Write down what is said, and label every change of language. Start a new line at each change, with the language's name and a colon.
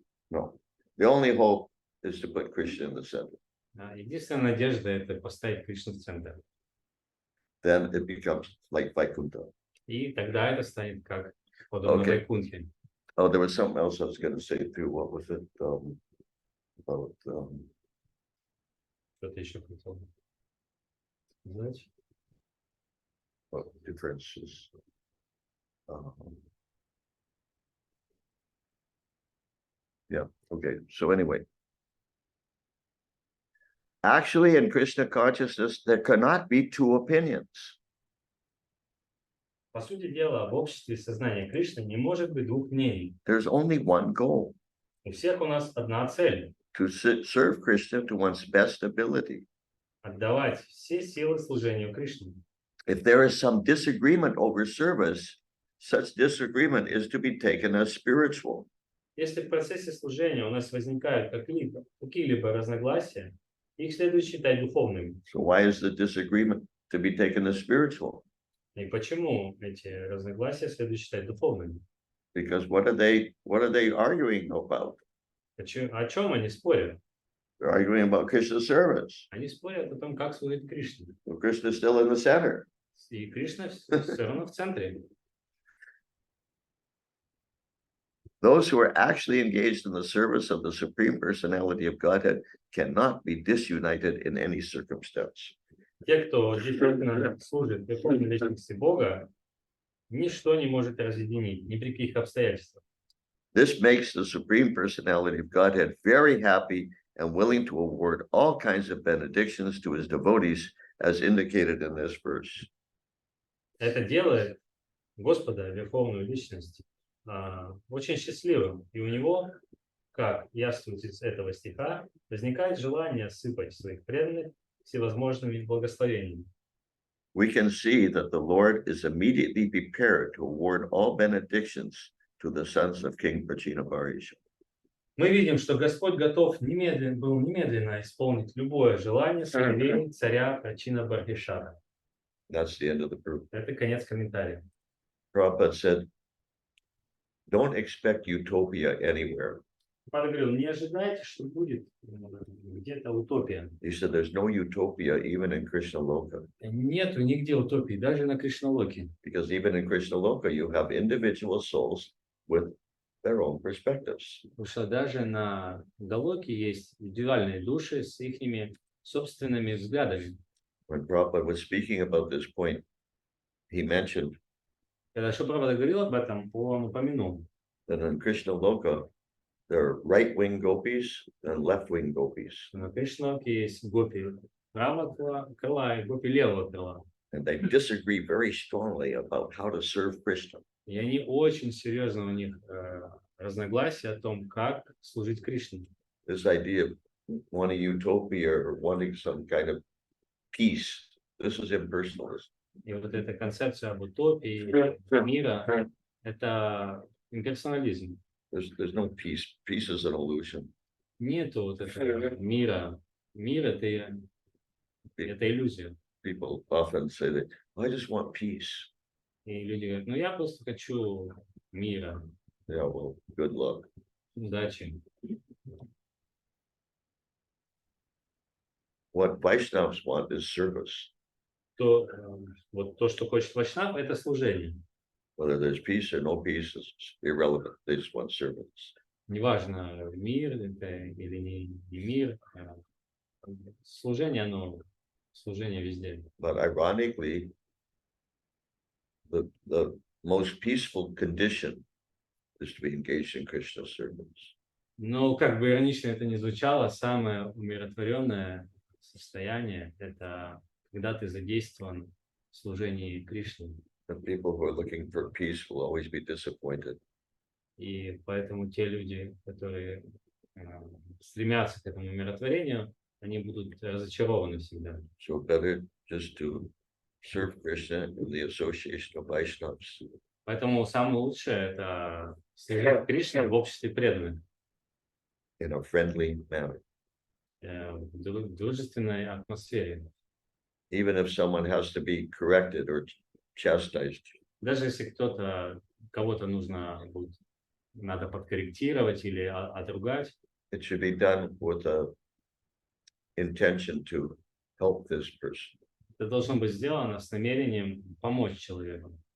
English: No, the only hope is to put Krishna in the center.
Russian: Единственная надежда — это поставить Кришну в центр.
English: Then it becomes like Vaikuntha.
Russian: И тогда это станет как подобно Вайкунтхе.
English: Oh, there was something else I was going to say too. What was it? About
Russian: Что-то еще хотел сказать.
English: what differences. Yeah, okay. So anyway, actually in Krishna consciousness, there cannot be two opinions.
Russian: По сути дела, в обществе сознания Кришны не может быть двух мнений.
English: There's only one goal.
Russian: У всех у нас одна цель —
English: To serve Krishna to one's best ability.
Russian: отдавать все силы служению Кришне.
English: If there is some disagreement over service, such disagreement is to be taken as spiritual.
Russian: Если в процессе служения у нас возникают какие-либо разногласия, их следует считать духовными.
English: So why is the disagreement to be taken as spiritual?
Russian: И почему эти разногласия следует считать духовными?
English: Because what are they arguing about?
Russian: О чем они спорят?
English: They're arguing about Krishna's service.
Russian: Они спорят о том, как служить Кришне.
English: Well, Krishna is still in the center.
Russian: И Кришна все равно в центре.
English: Those who are actually engaged in the service of the Supreme Personality of Godhead cannot be disunited in any circumstance.
Russian: Те, кто действительно служит верховной личности Бога, ничто не может разъединить, ни при каких обстоятельствах.
English: This makes the Supreme Personality of Godhead very happy and willing to award all kinds of benedictions to his devotees, as indicated in this verse.
Russian: Это делает Господа, верховную личность, очень счастливым. И у него, как яствует из этого стиха, возникает желание сыпать своих преданных всевозможными благословениями.
English: We can see that the Lord is immediately prepared to award all benedictions to the sons of King Prachinabharisha.
Russian: Мы видим, что Господь готов был немедленно исполнить любое желание сыновей царя Прачина-Бархишара.
English: That's the end of the proof.
Russian: Это конец комментария.
English: Prabhupada said, don't expect utopia anywhere.
Russian: Павел говорил, не ожидайте, что будет где-то утопия.
English: He said, there's no utopia even in Krishna Loka.
Russian: Нету нигде утопии, даже на Кришналоке.
English: Because even in Krishna Loka, you have individual souls with their own perspectives.
Russian: Потому что даже на Галоке есть индивидуальные души с их собственными взглядами.
English: When Prabhupada was speaking about this point, he mentioned
Russian: Когда Шупрабхада говорил об этом, он упомянул,
English: that in Krishna Loka, there are right-wing gopis and left-wing gopis.
Russian: что на Кришналоке есть гопи правого крыла и гопи левого крыла.
English: And they disagree very strongly about how to serve Krishna.
Russian: И они очень серьезно, у них разногласия о том, как служить Кришне.
English: This idea of wanting utopia or wanting some kind of peace, this is impersonalism.
Russian: И вот эта концепция об утопии мира, это имперсонализм.
English: There's no peace. Peace is an illusion.
Russian: Нету вот этого мира. Мир это иллюзия.
English: People often say that, I just want peace.
Russian: И люди говорят, ну я просто хочу мира,
English: Yeah, well, good luck.
Russian: удачи.
English: What Vaishnavas want is service.
Russian: Вот то, что хочет Вайшнав, это служение.
English: Whether there's peace or no peace is irrelevant. They just want service.
Russian: Неважно, мир это или не мир. Служение, оно служение везде.
English: But ironically, the most peaceful condition is to be engaged in Krishna service.
Russian: Но как бы иронично это ни звучало, самое умиротворенное состояние – это когда ты задействован в служении Кришне.
English: The people who are looking for peace will always be disappointed.
Russian: И поэтому те люди, которые стремятся к этому умиротворению, они будут разочарованы всегда.
English: So better just to serve Krishna in the association of Vaishnavas.
Russian: Поэтому самое лучшее – это служить Кришне в обществе преданных,
English: In a friendly manner.
Russian: в дружественной атмосфере.
English: Even if someone has to be corrected or chastised,
Russian: Даже если кого-то надо подкорректировать или отругать,
English: it should be done with a intention to help this person,
Russian: это должно быть сделано с намерением помочь человеку.